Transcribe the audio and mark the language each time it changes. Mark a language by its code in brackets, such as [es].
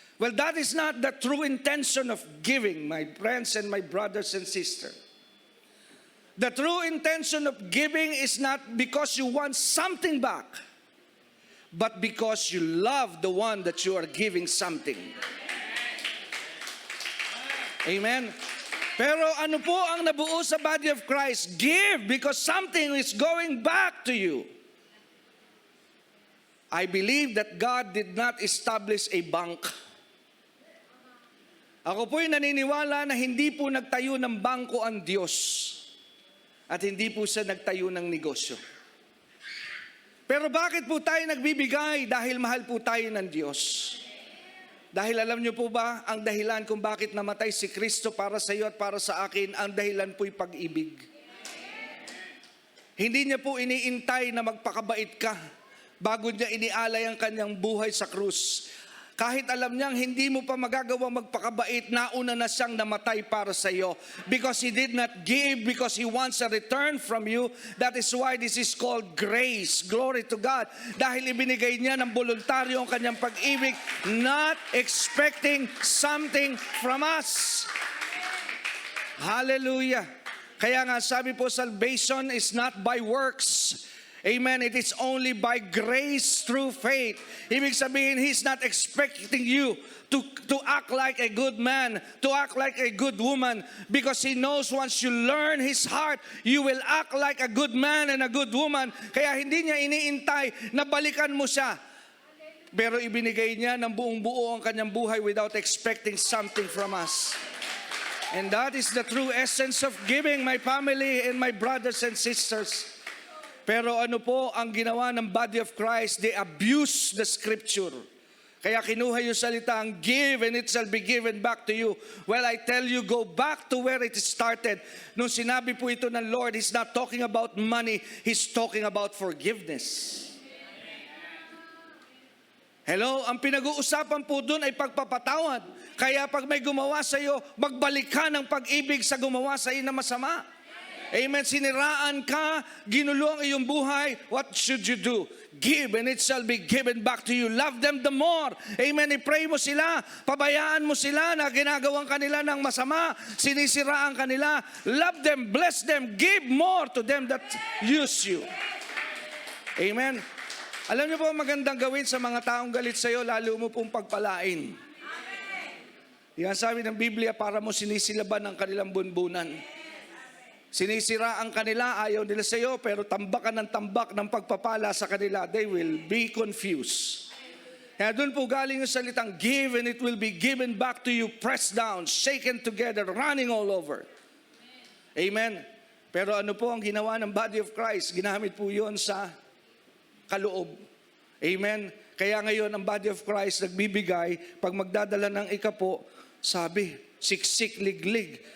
[en] Well, that is not the true intention of giving, my friends and my brothers and sisters. The true intention of giving is not because you want something back, but because you love the one that you are giving something. Amen? [tl] Pero ano po ang nabuo sa body of Christ? [en] Give because something is going back to you. I believe that God did not establish a bank. [tl] Ako po'y naniniwala na hindi po nagtayo ng bangko ang Diyos at hindi po siya nagtayo ng negosyo. Pero bakit po tayo nagbibigay? Dahil mahal po tayo ng Diyos. Dahil alam niyo po ba, ang dahilan kung bakit namatay si Kristo para sa iyo at para sa akin, ang dahilan po'y pag-ibig. Hindi niya po iniintay na magpakabait ka bago niya inialay ang kanyang buhay sa krus. Kahit alam niyang hindi mo pa magagawang magpakabait, nauna na siyang namatay para sa iyo. [en] Because He did not give, because He wants a return from you. That is why this is called grace. Glory to God. [tl] Dahil ibinigay niya ng voluntaryo ang kanyang pag-ibig, [en] not expecting something from us. Hallelujah. [tl] Kaya nga sabi po, [en] salvation is not by works. Amen. It is only by grace through faith. [tl] Ibig sabihin, [en] He's not expecting you to act like a good man, to act like a good woman, because He knows once you learn His heart, you will act like a good man and a good woman. [tl] Kaya hindi niya iniintay na balikan mo siya. Pero ibinigay niya ng buong buo ang kanyang buhay [en] without expecting something from us. And that is the true essence of giving, my family and my brothers and sisters. [tl] Pero ano po ang ginawa ng body of Christ? [en] They abuse the scripture. [tl] Kaya kinuha yung salitang, [en] give and it shall be given back to you. Well, I tell you, go back to where it started. [tl] Nung sinabi po ito ng Lord, [en] He's not talking about money, He's talking about forgiveness. Hello? [tl] Ang pinag-uusapan po doon ay pagpapatawad. Kaya pag may gumawa sa iyo, magbalik ka ng pag-ibig sa gumawa sa iyo na masama. Amen. Siniraan ka, ginulo ang iyong buhay, [en] what should you do? Give and it shall be given back to you. Love them the more. Amen. [tl] I-pray mo sila, pabayaan mo sila na ginagawang kanila ng masama, sinisiraan kanila. [en] Love them, bless them, give more to them that use you. Amen. [tl] Alam niyo po magandang gawin sa mga taong galit sa iyo, lalo mo pong pagpalain. Yan sabi ng Biblia, para mo sinisilaban ang kanilang bunbunan. Sinisiraan kanila, ayaw nila sa iyo, pero tambakan ng tambak ng pagpapala sa kanila, [en] they will be confused. [tl] Kaya doon po galing yung salitang [en] give and it will be given back to you, pressed down, shaken together, running all over. Amen. [tl] Pero ano po ang ginawa ng body of Christ? Ginamit po yun sa kaloob. Amen. Kaya ngayon ang body of Christ nagbibigay, pag magdadala ng ikapo, sabi, siksik, liglig.